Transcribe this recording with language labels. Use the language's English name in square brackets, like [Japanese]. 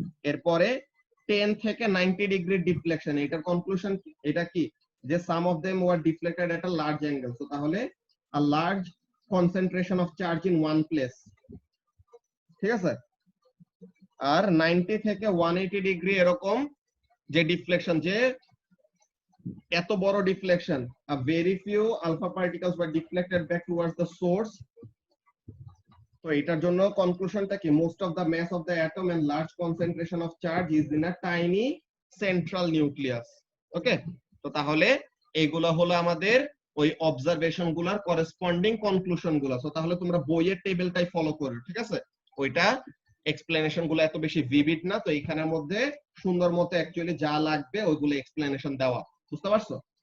[Bangla] এরপরে 10 থেকে 90 degree deflection, এটার কনক্লুশন এটা কি, যে [English] Some of them were deflected at a large angle. So তাহলে a large concentration of charge in one place. [Bangla] ঠিক আছে, আর 90 থেকে 180 ডিগ্রি এরকম যে ডিফ্লেকশন, যে এত বড় deflection, [English] a very few alpha particles were deflected back towards the source. [Bangla] তো এটার জন্য কনক্লুশনটা কি, [English] Most of the mass of the atom and large concentration of charge is in a tiny central nucleus. [Bangla] ওকে, তো তাহলে এইগুলা হলো আমাদের ওই অবজারভেশন গুলার করেসপন্ডিং কনক্লুশন গুলা। তো তাহলে তোমরা বইয়ের টেবিলটাই ফলো করো, ঠিক আছে? ওইটা এক্সপ্লেনেশন গুলো এত বেশি ভিভিড না, তো এখানের মধ্যে সুন্দর মতো অ্যাকচুয়ালি যা লাগবে ওইগুলো এক্সপ্লেনেশন দেওয়া, বুঝতে পারছো?